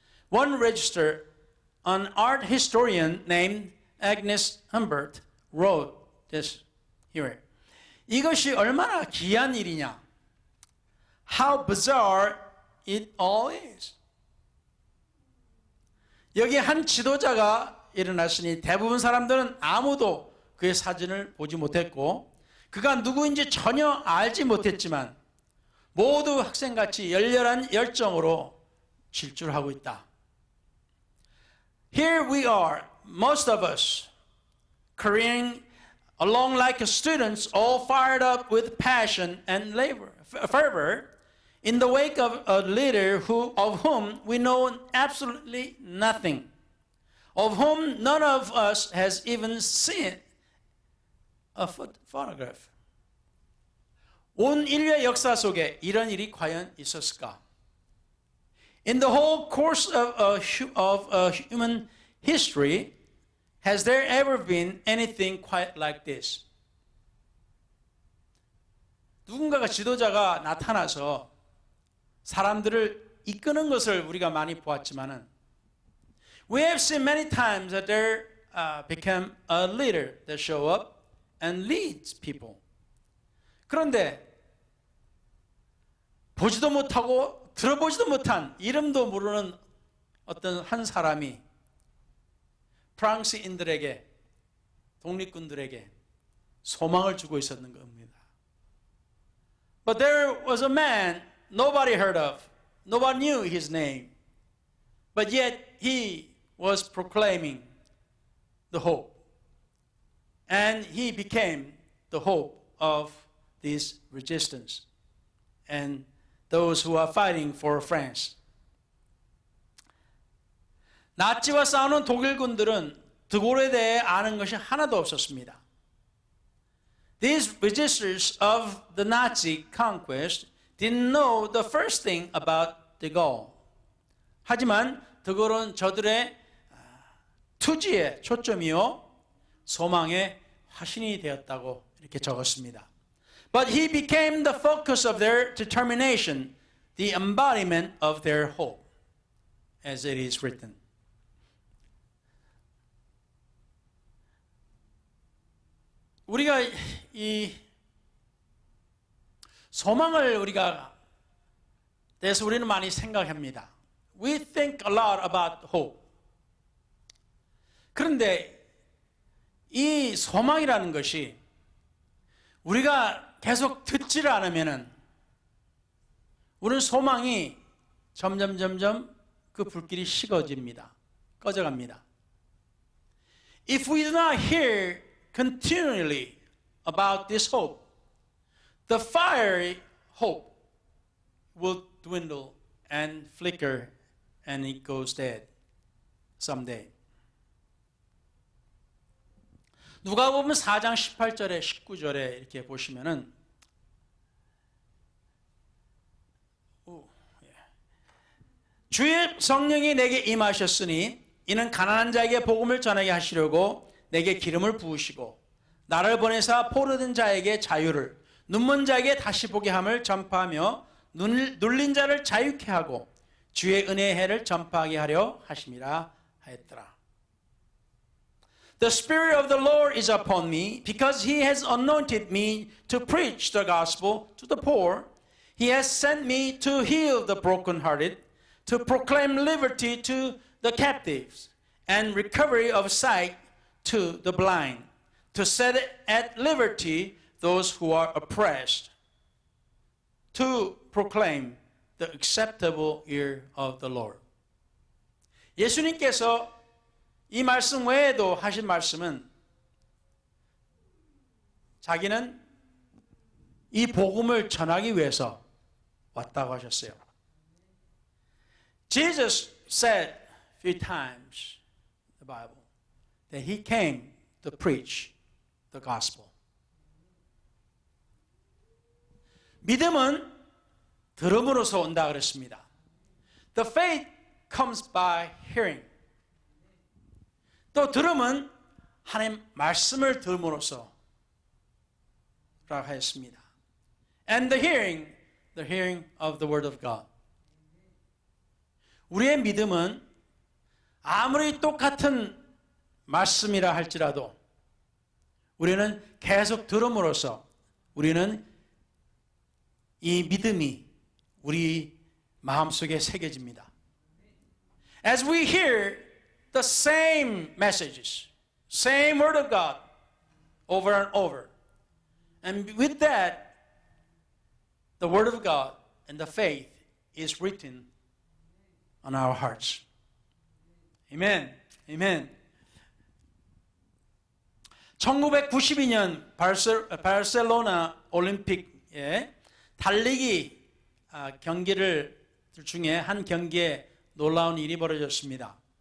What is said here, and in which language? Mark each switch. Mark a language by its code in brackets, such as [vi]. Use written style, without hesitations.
[en] One register, an art historian named Agnes Humbert wrote this here. [ko] 이것이 얼마나 귀한 일이냐. [en] How bizarre it all is. [ko] 여기 한 지도자가 일어났으니 대부분 사람들은 아무도 그의 사진을 보지 못했고 그가 누구인지 전혀 알지 못했지만 모두 학생같이 열렬한 열정으로 질주하고 있다. [en] Here we are, most of us, carrying along like students, all fired up with passion and fervor, in the wake of a leader of whom we know absolutely nothing, of whom none of us has even seen a photograph. [ko] 온 인류의 역사 속에 이런 일이 과연 있었을까? [en] In the whole course of human history, has there ever been anything quite like this? [ko] 누군가가 지도자가 나타나서 사람들을 이끄는 것을 우리가 많이 보았지만은 [en] we have seen many times that there became a leader that show up and leads people. [ko] 그런데 보지도 못하고 들어보지도 못한 이름도 모르는 어떤 한 사람이 프랑스인들에게 독립군들에게 소망을 주고 있었는 겁니다. [en] But there was a man nobody heard of. Nobody knew his name. But yet he was proclaiming the hope. And he became the hope of this resistance and those who are fighting for France. [ko] 나치와 싸우는 독일군들은 드골에 대해 아는 것이 하나도 없었습니다. [en] These resistors of the Nazi conquest didn't know the first thing about de Gaulle. [ko] 하지만 드골은 저들의 투지의 초점이요 소망의 화신이 되었다고 이렇게 적었습니다. [en] But he became the focus of their determination, the embodiment of their hope, as it is written. [ko] 우리가 이 소망을 대해서 우리는 많이 생각합니다. [en] We think a lot about hope. [ko] 그런데 이 소망이라는 것이 우리가 계속 듣지를 않으면은 우리는 소망이 점점 그 불길이 식어집니다. 꺼져갑니다. [en] If we do not hear continually about this hope, the fiery hope will dwindle and flicker and it goes dead someday. [ko] 누가복음 4장 18절에 19절에 이렇게 보시면은 주의 성령이 내게 임하셨으니 이는 가난한 자에게 복음을 전하게 하시려고 내게 기름을 부으시고 나를 보내사 포로된 자에게 자유를 눈먼 자에게 다시 보게 함을 전파하며 눌린 자를 자유케 하고 주의 은혜의 해를 전파하게 하려 하심이라 하였더라. [en] The Spirit of the Lord is upon me, because He has anointed me to preach the gospel to the poor. He has sent me to heal the brokenhearted, to proclaim liberty to the captives, and recovery of sight to the blind, to set at liberty those who are oppressed, to proclaim the acceptable year of the Lord. [ko] 예수님께서 이 말씀 외에도 하신 말씀은 자기는 이 복음을 전하기 위해서 왔다고 하셨어요. [en] Jesus said a few times in the Bible that he came to preach the gospel. [ko] 믿음은 들음으로서 온다 그랬습니다. [en] The faith comes by hearing. [ko] 또 들음은 하나님 말씀을 들음으로써 라고 하였습니다. [en] And the hearing of the word of God. [ko] 우리의 믿음은 아무리 똑같은 말씀이라 할지라도 우리는 계속 들음으로써 우리는 이 믿음이 우리 마음속에 새겨집니다. [en] As we hear the same messages, same word of God over and over. And with that, the word of God and the faith is written on our hearts. Amen. Amen. [ko] 1992년 바르셀로나 올림픽에 달리기 경기를 중에 한 경기에 놀라운 일이 벌어졌습니다.